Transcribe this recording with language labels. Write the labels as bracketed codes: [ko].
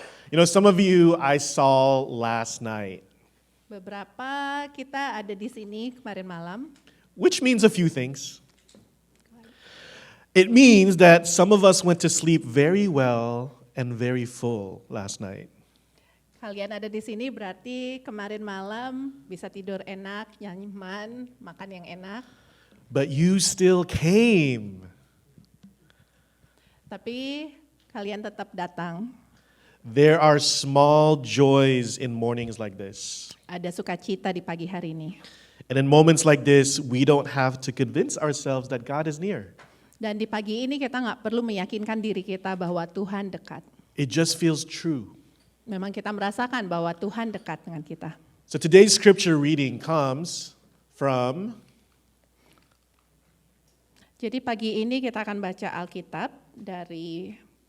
[en] You know, some of you I saw last night, [id] Beberapa kita ada di sini kemarin malam. [en] which means a few things. It means that some of us went to sleep very well and very full last night. [id] Kalian ada di sini berarti kemarin malam bisa tidur enak, nyaman, makan yang enak. [en] But you still came. [id] Tapi kalian tetap datang. [en] There are small joys in mornings like this. [id] Ada sukacita di pagi hari ini. [en] And in moments like this, we don't have to convince ourselves that God is near. [id] Dan di pagi ini kita nggak perlu meyakinkan diri kita bahwa Tuhan dekat. [en] It just feels true. [id] Memang kita merasakan bahwa Tuhan dekat dengan kita. [en] So today's scripture reading comes from [id] Jadi pagi ini kita akan baca Alkitab dari